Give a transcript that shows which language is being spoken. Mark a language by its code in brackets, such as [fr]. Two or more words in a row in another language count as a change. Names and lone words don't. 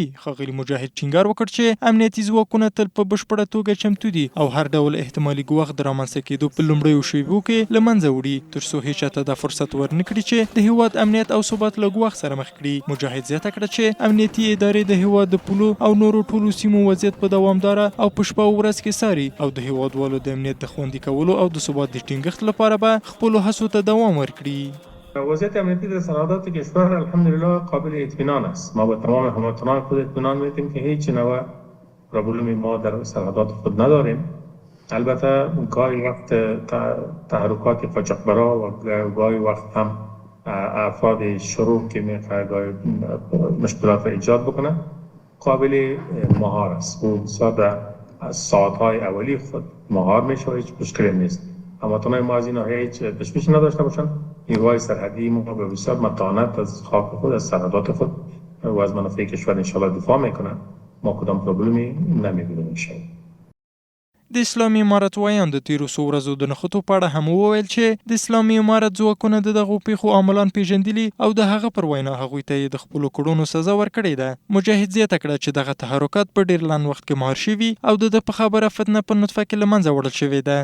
[ps] ښاغلي مجاهد ټینګار وکړ چې امنیتي ځواکونه تل په بشپړه توګه چمتو دي او هر ډول احتمالي ګواښ د رامنځته کېدو په لومړیو شیبو کې له منځه وړي تر څو هېچا ته دا فرصت ورنکړي چې د هیواد امنیت او ثبات له ګواښ سره مخ کړي. مجاهد زیاته کړه چې امنیتي ادارې د هیواد د پولو او نورو ټولو سیمو وضعیت په دوامداره او په شپه او ورځ کې څاري او د هیوادوالو د امنیت د خوندي کولو او د ثبات د ټینګښت لپاره به خپلو هڅو ته دوام ورکړي. [fa] وضعیت امنیتی در سرحدات کشور الحمدلله قابل اطمینان است. ما با تمام هموطنان خود اطمینان میدیم که هیچ نوع پروبلمی ما در سرحدات خود نداریم. البته گاهی وقت تحرکات قاچاقبرا و گاهی وقت هم افراد شروع که میخواد مشکلات را ایجاد بکنه قابل مهار است و بسیار در ساعتهای اولی خود مهار میشه و هیچ مشکلی نیست. اما تنهای ما از این ناحیه هیچ تشویشی نداشته باشن. نیروهای سرحدی ما به بسیار متانت از خاک خود، از سرحدات خود و از منافع کشور انشاءالله دفاع میکنن. ما کدام پروبلمی نمیبینیم انشاءالله. [ps] د اسلامي امارت ویان د تیرو څو ورځو د نښتو په اړه هم وویل چې د اسلامي امارت ځواکونه د دغو پیښو عاملان پیژندلي او د هغه پر وینا هغوی ته یې د خپلو کړنو سزا ورکړې ده. مجاهد زیاته کړه چې دغه تحرکات په ډېر لنډ وخت کې مهار شوي او د ده په خبره فتنه په نطفه کې له منځه وړل شوې ده.